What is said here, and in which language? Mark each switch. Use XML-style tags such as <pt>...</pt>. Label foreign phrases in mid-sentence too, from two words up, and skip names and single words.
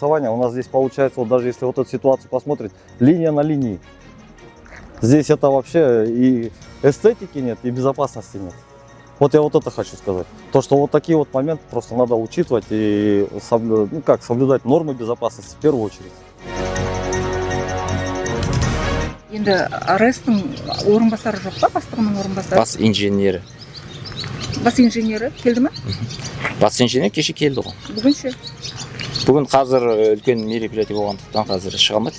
<ru>У нас здесь получается, вот даже если вот эту ситуацию посмотреть, линия на линии. Здесь это вообще и эстетики нет, и безопасности нет. Вот я вот это хочу сказать. То, что вот такие вот моменты просто надо учитывать и соблюдать нормы безопасности в первую очередь.</ru> <kk>Енді РС-тің орынбасары жоқ па, бастығының орынбасары? Бас инженері. Бас инженері келді ме? Бас инженер кеше келді ғой. Бүгін ше? Бүгін қазір үлкен мероприятие болғандықтан қазір шыға алмайды.</kk>